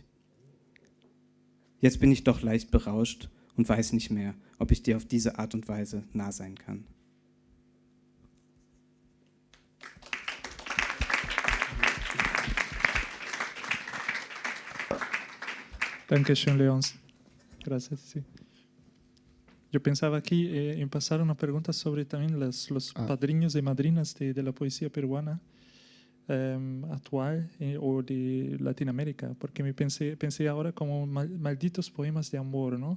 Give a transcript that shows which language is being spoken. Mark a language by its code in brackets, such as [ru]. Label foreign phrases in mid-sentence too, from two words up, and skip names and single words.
[de] Jetzt bin ich doch leicht berauscht und weiß nicht mehr, ob ich dir auf diese Art und Weise nah sein kann. Dankeschön, Leons. [es] Gracias. Sí. Yo pensaba aquí en pasar una pregunta sobre también los padrinos y madrinas de la poesía peruana actual o de Latinoamérica, porque pensé ahora como malditos poemas de amor, ¿no?